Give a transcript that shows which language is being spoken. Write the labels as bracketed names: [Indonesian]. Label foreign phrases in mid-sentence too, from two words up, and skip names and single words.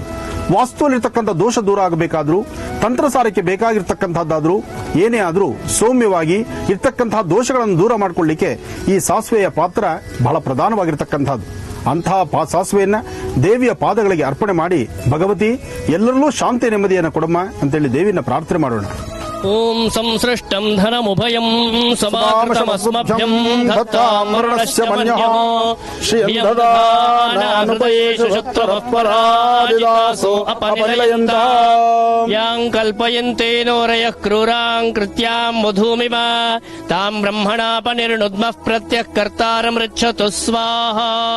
[Kannada] ವಾಸ್ತುವಲ್ಲಿರ್ತಕ್ಕಂಥ ದೋಷ ದೂರ ಆಗಬೇಕಾದ್ರೂ, ತಂತ್ರಸಾರಕ್ಕೆ ಬೇಕಾಗಿರ್ತಕ್ಕಂಥದ್ದಾದ್ರೂ, ಏನೇ ಆದರೂ ಸೌಮ್ಯವಾಗಿ ಇರ್ತಕ್ಕಂತಹ ದೋಷಗಳನ್ನು ದೂರ ಮಾಡಿಕೊಳ್ಳಿಕ್ಕೆ ಈ ಸಾಸುವೆಯ ಪಾತ್ರ ಬಹಳ ಪ್ರಧಾನವಾಗಿರ್ತಕ್ಕಂಥದ್ದು. ಅಂತಹ ಸಾಸುವೆಯನ್ನ ದೇವಿಯ ಪಾದಗಳಿಗೆ ಅರ್ಪಣೆ ಮಾಡಿ, ಭಗವತಿ ಎಲ್ಲರಲ್ಲೂ ಶಾಂತಿ ನೆಮ್ಮದಿಯನ್ನು ಕೊಡಮ್ಮ ಅಂತೇಳಿ ದೇವಿಯನ್ನ ಪ್ರಾರ್ಥನೆ ಮಾಡೋಣ. [Sanskrit] ಓಂ ಸಂಸೃಷ್ಟಂ ಧನಮುಭಯಂ ಸಮಾಕೃತಮಸ್ಮಭ್ಯಂ ದತ್ತಾಮರುಣಸ್ಯ ಮನ್ಯಃ ಶ್ರಿಯಂ ದದಾನಾನುಪಯೇಷು ಶತ್ರವಃ ಪರಾಜಿತಾಸೋ ಅಪನಿಲಯಂತಃ ಯಾಂ ಕಲ್ಪಯಂತೆ ನೋರಯಃ ಕ್ರೂರಾಂ ಕೃತ್ಯಾಂ ಮಧೂಮಿವ ತಾಂ ಬ್ರಹ್ಮಣಾಪನಿರ್ಣುದ್ಮಃ ಪ್ರತ್ಯಃ ಕರ್ತಾರಮೃಚ್ಛತು ಸ್ವಾಹಾ.